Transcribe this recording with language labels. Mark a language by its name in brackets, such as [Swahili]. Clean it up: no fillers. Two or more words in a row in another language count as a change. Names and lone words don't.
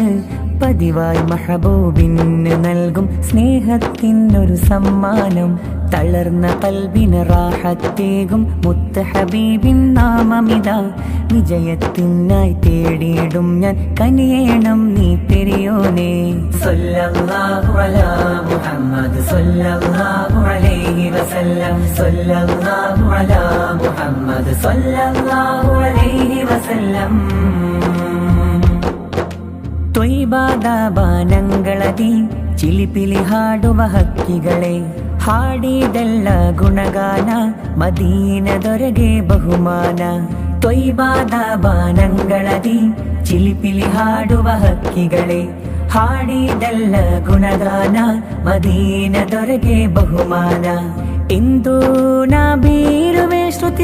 [Malayalam] പതിവായി മഹബൂബിന് നൽകും സ്നേഹത്തിനൊരു സമ്മാനം തളർന്ന കൽബിന് റാഹത്തേകും മുത്ത് ഹബീബിൻ നാമമിതാ വിജയത്തിനായി തേടിയിടും ഞാൻ കനിയേണം നീ പെരിയോനെ [Arabic] صلى الله على محمد صلى الله عليه وسلم صلى الله على محمد صلى الله عليه وسلم [Kannada] ತ್ವಯ್ಬಾದಾನಗಳದಿ ಚಿಲಿಪಿಲಿ ಹಾಡುವ ಹಕ್ಕಿಗಳೇ ಹಾಡಿದೆಲ್ಲ ಗುಣಗಾನ ಮದೀನದೊರೆಗೆ ಬಹುಮಾನ ತ್ವಯ್ಬಾದನಗಳದಿ ಚಿಲಿಪಿಲಿ ಹಾಡುವ ಹಕ್ಕಿಗಳೇ ಹಾಡಿದೆಲ್ಲ ಗುಣಗಾನ ಮದೀನದೊರೆಗೆ ಬಹುಮಾನ ಇಂದು ನಾ ಬೀರುವೆ ಶ್ರುತಿ